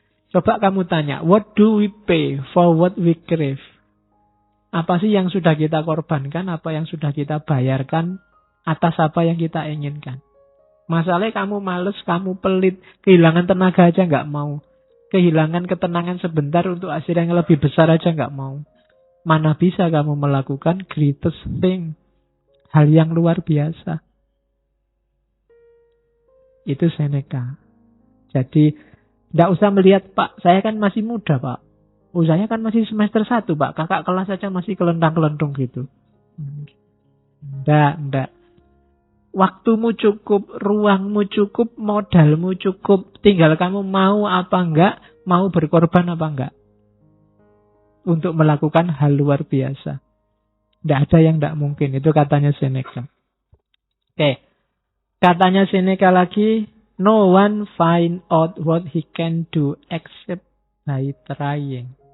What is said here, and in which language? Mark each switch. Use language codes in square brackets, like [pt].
[id] Coba kamu tanya, [en] what do we pay for what we crave? [id] Apa sih yang sudah kita korbankan, apa yang sudah kita bayarkan atas apa yang kita inginkan? Masalahnya kamu males, kamu pelit, kehilangan tenaga aja nggak mau. Kehilangan ketenangan sebentar untuk hasil yang lebih besar aja nggak mau. Mana bisa kamu melakukan [en] greatest thing, [id] hal yang luar biasa. Itu Seneca. Jadi, nggak usah melihat, Pak, saya kan masih muda, Pak. Oh, saya kan masih semester 1, Pak. Kakak kelas saja masih kelentang-kelentung gitu. Nggak. Waktumu cukup, ruangmu cukup, modalmu cukup. Tinggal kamu mau apa enggak, mau berkorban apa enggak. Untuk melakukan hal luar biasa. Tidak ada yang tidak mungkin. Itu katanya Seneca. Oke. Katanya Seneca lagi, [en] no one find out what he can do except by trying.